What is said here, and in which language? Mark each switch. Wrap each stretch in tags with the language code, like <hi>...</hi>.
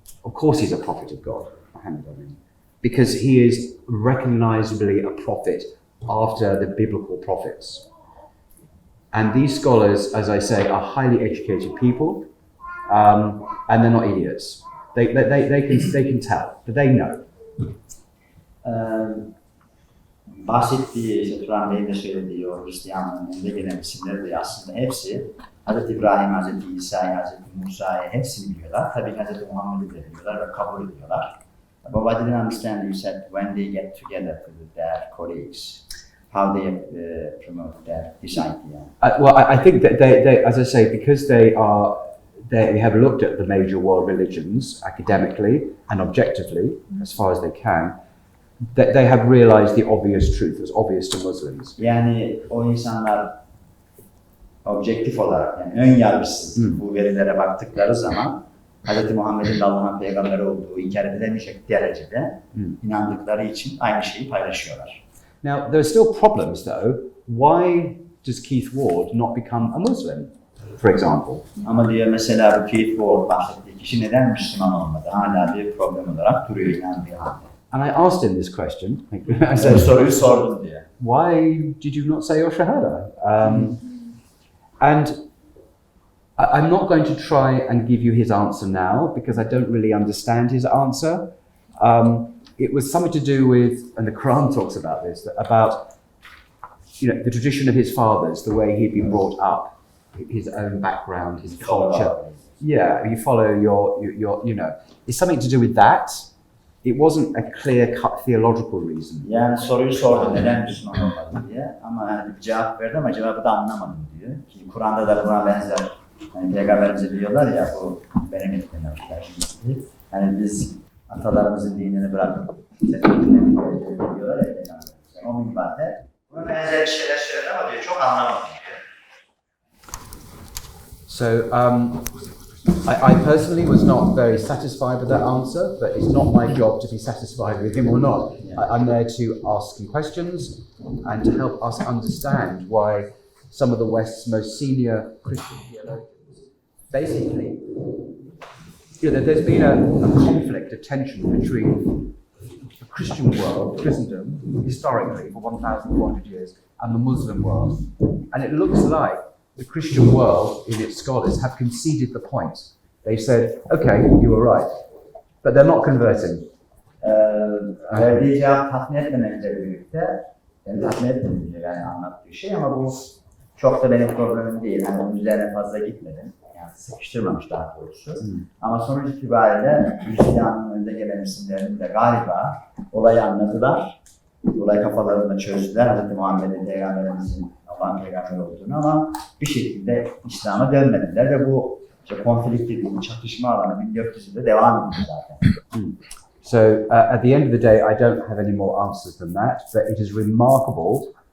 <en>Of course he's a prophet of God, Muhammad, because he is recognizably a prophet after the biblical prophets. And these scholars, as I say, are highly educated people, and they're not idiots. They can tell, but they know.</en> <tr>Bahsettiği, işte Turan Bey'in de söylediği o Hristiyanlığın önde gelen isimleri de aslında hepsi Hz. İbrahim, Hz. İsa'yı, Hz. Musa'yı hepsini biliyorlar. Tabii Hz. Muhammed'i de biliyorlar ve kabul ediyorlar.</tr> <en>But what I didn't understand, you said when they get together with their colleagues, how they promote this idea. Well, I think that they, as I say, because they have looked at the major world religions academically and objectively, as far as they can, they have realized the obvious truth, as obvious to Muslims.</en> <tr>Yani o insanlar objektif olarak, yani ön yargısız bu verilere baktıkları zaman Hz. Muhammed'in Allah'ın peygamberi olduğu inkar edilemeyecek derecede inandıkları için aynı şeyi paylaşıyorlar.</tr> <en>Now, there are still problems though. Why does Keith Ward not become a Muslim, for example?</en> <tr>Ama diyor mesela bu Keith Ward bahsettiği kişi neden Müslüman olmadı? Hala bir problem olarak duruyor inandığı halde.</tr> <en>And I asked him this question. I said,</en> <tr>soruyu sordum diye.</tr> <en>Why did you not say your shahada? And I'm not going to try and give you his answer now because I don't really understand his answer. It was something to do with, and the Quran talks about this, about the tradition of his fathers, the way he'd been brought up, his own background, his culture. Yeah, you follow your it's something to do with that. It wasn't a clear-cut theological reason.</en> <tr>Yani soruyu sordum neden Müslüman olmadı diye ama yani bir cevap verdi ama cevabı da anlamadım diyor. Ki Kur'an'da da buna benzer. Yani Peygamberimize diyorlar ya bu benim etkilemişler şimdi. Yani biz atalarımızın dinini bırakıp seferini diyorlar ya Peygamberimize. O minvalde buna benzer bir şeyler söyledi ama diyor çok anlamadım diyor.</tr> <en>So I personally was not very satisfied with that answer, but it's not my job to be satisfied with him or not. I'm there to ask some questions and to help us understand why some of the West's most senior Christian theologians, basically, there's been a conflict, a tension between the Christian world, Christendom, historically for 1,400 years, and the Muslim world. And it looks like the Christian world, in its scholars, have conceded the point. They've said, okay, you were right, but they're not converting.</en> <tr>Verdiği cevap tatmin etmemekle birlikte, yani tatmin etmemekle yani anlattığı şey ama bu çok da benim problemim değil. Yani onun üzerine fazla gitmedim. Yani sıkıştırmamış daha doğrusu. Ama sonuç itibariyle Hristiyanlığın önde gelen isimlerinin de galiba olayı anladılar. Olayı kafalarında çözdüler. Hz. Muhammed'in Peygamberimizin Allah'ın peygamberi olduğunu ama bir şekilde İslam'a dönmediler ve bu konflikt dediğim çatışma alanı 1400'de devam ediyor zaten.</tr> <en>So at the end of the day, I don't have any more answers than that, but it is remarkable.</en>